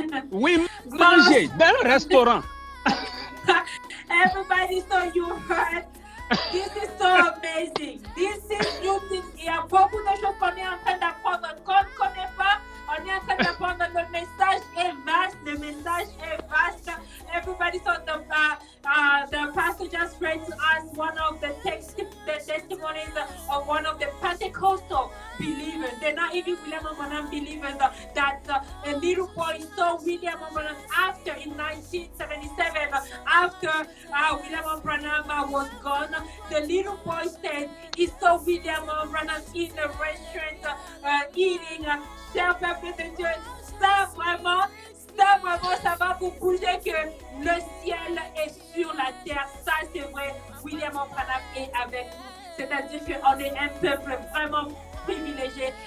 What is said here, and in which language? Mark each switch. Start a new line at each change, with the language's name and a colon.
French: Oui, manger dans un restaurant.
English: Everybody, so you heard. This is so amazing. This is new thing.
French: Il y a beaucoup de choses qu'on est en train d'apprendre. Qu'on ne connaît pas, on est en train d'apprendre. Le message est vaste.
English: Everybody, so the pastor just read to us one of the testimonies of one of the Pentecostal believers. They're not even William Branham believers. That a little boy saw William Branham after in 1977, after William Branham was gone. The little boy said he saw William Branham in a restaurant eating.
French: Cher peuple de Dieu, ça vraiment, ça va vous bouger que le ciel est sur la terre. Ça, c'est vrai. William est avec nous. C'est-à-dire qu'on est un peuple vraiment privilégié.